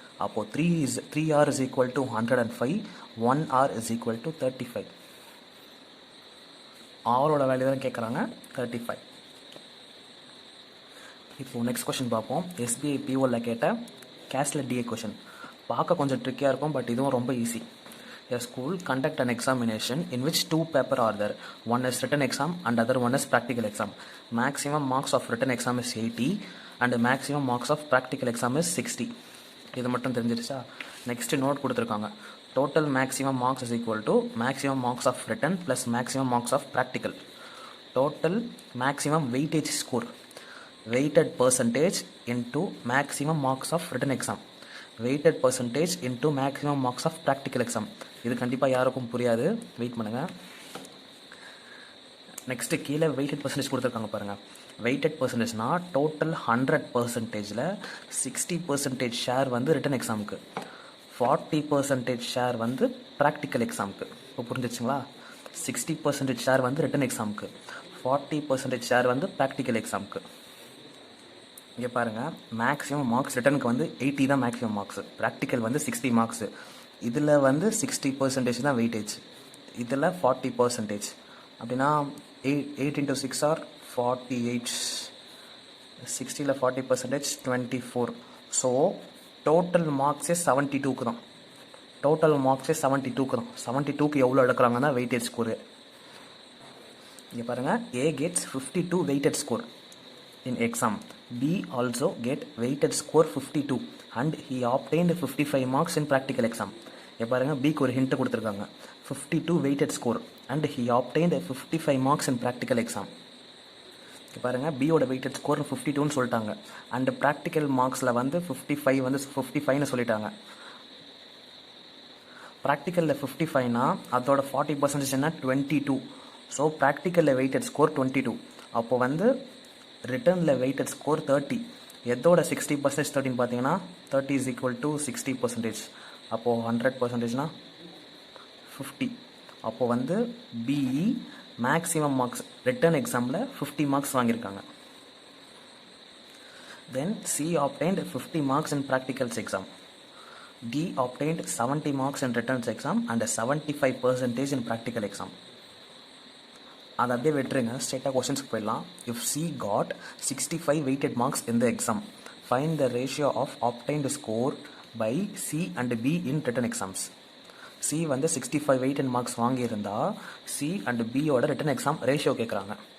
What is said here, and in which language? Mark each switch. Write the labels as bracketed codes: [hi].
[ta] அப்போது 3R = 105, 1R = 35. ஆரோட value தான் கேட்குறாங்க, 35. இப்போது நெக்ஸ்ட் கொஷின் பார்ப்போம். எஸ்பிஐ பிஓவில் கேட்ட கேஷ்லெட் டிஏ கொஷின். பார்க்க கொஞ்சம் ட்ரிக்கியாக இருக்கும், பட் இதுவும் ரொம்ப easy. [en] A school conduct an examination in which 2 papers are there. One is written exam and other one is practical exam. Maximum marks of written exam is 80 and the maximum marks of practical exam is 60. [ta] இது மட்டும் தெரிஞ்சிருச்சா? Next note கொடுத்துருக்காங்க. [en] Total maximum marks is equal to maximum marks of written plus maximum marks of practical. Total maximum weightage score, weighted percentage into maximum marks of written exam, weighted percentage into maximum marks of practical exam. [ta] இது கண்டிப்பாக யாருக்கும் புரியாது, wait பண்ணுங்கள். Next கீழே weighted percentage கொடுத்துருக்காங்க பாருங்கள். Weighted பர்சன்டேஜ்னா total 100%ல் 60% share வந்து return எக்ஸாமுக்கு, 40% ஷேர் வந்து ப்ராக்டிக்கல் எக்ஸாமுக்கு. இப்போ புரிஞ்சிச்சுங்களா? 60% ஷேர் வந்து ரிட்டன் எக்ஸாமுக்கு, 40% ஷேர் வந்து ப்ராக்டிக்கல் எக்ஸாமுக்கு. இங்கே பாருங்கள், மேக்ஸிமம் மார்க்ஸ் ரிட்டனுக்கு வந்து 80 தான் மேக்ஸிமம் மார்க்ஸு, ப்ராக்டிக்கல் வந்து 60 மார்க்ஸு. இதில் வந்து 60% தான் வெயிட்டேஜ், இதில் 40%. அப்படின்னா 8 × 6 ஆர் 48, 60ல் 40% 24. ஸோ டோட்டல் மார்க்ஸே 72க்கு தான். டோட்டல் மார்க்ஸே 72க்கு தான். 72க்கு எவ்வளோ எடுக்கிறாங்கன்னா வெயிட்டேஜ் ஸ்கோரு. இங்கே பாருங்கள், [en] A gets 52 weighted score in exam. B also get weighted score 52 and he obtained 55 marks in practical exam. [ta] இங்கே பாருங்கள், பிக்கு ஒரு ஹிண்ட் கொடுத்துருக்காங்க. [en] 52 weighted score and he obtained 55 marks in practical exam. [ta] இங்கே பாருங்கள், பியோட வெயிட்டட் ஸ்கோர் 52ன்னு சொல்லிட்டாங்க. அண்ட் ப்ராக்டிக்கல் மார்க்ஸில் வந்து 55 வந்து 55ன்னு சொல்லிட்டாங்க. ப்ராக்டிக்கலில் 55னா அதோட 40% என்ன, 22. So ப்ராக்டிக்கலில் weighted score 22. அப்போ வந்து ரிட்டர்னில் வெயிட்டட் ஸ்கோர் 30. எதோட 60% 30ன்னு பார்த்தீங்கன்னா 30 = 60%. அப்போது 100%னா 50. அப்போது வந்து பிஇ மேக்ஸிமம் மார்க்ஸ் ரிட்டன் எக்ஸாமில் 50 மார்க்ஸ் வாங்கியிருக்காங்க. [en] Then C obtained 50 marks in practicals exam. D obtained 70 marks in written exam and 75% in practical exam. [ta] அதை அப்படியே விட்டுருங்க, ஸ்ட்ரெயிட்டாக கொஸ்டின்ஸ்க்கு போயிடலாம். [en] If C got 65 weighted marks in the exam, find the ratio of obtained score by C and B in written exams. [ta] C வந்து 65 weighted marks வாங்கியிருந்தா C and பியோட written exam ratio கேட்குறாங்க.